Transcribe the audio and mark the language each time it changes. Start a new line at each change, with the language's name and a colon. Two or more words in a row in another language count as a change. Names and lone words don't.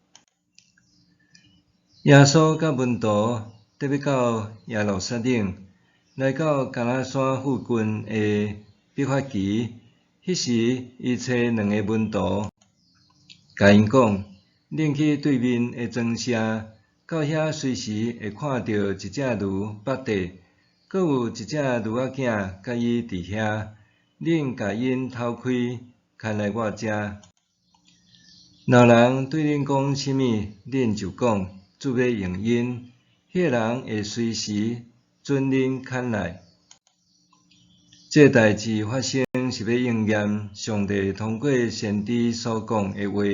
Min Nan Chinese: 耶稣甲门徒特别到耶路撒冷，来到橄榄山附近的毕发期。迄时，伊找2个门徒，甲因讲：恁去对面的庄舍，到遐随时会看到一只驴伏地，阁有一只驴仔囝甲伊伫遐。恁甲因偷开，牵来我遮。若人对恁讲啥物，恁就讲主要用因，迄个人会随时准恁牵来。这代志发生是要应验上帝通过先知所讲的话。